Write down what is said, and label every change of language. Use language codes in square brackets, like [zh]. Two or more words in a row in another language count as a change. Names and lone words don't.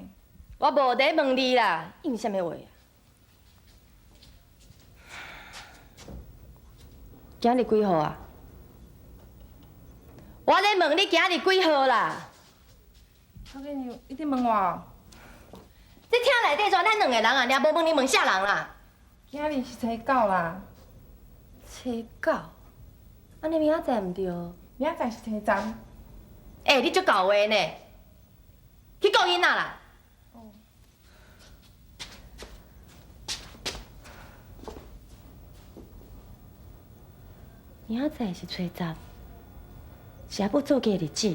[nan] 我无在问你啦，因为什么话啊？今日几号啊？我在问你今日几号啦？头家娘，你伫问我哦？这厅内底全咱两个人啊，尔无问你问啥人啦？今日是初九啦，初九，安尼明仔载毋对。明仔载是初十。你足够话呢，去顾囡仔啦。哦。明仔载是初十，是阿母做嫁的日子啊。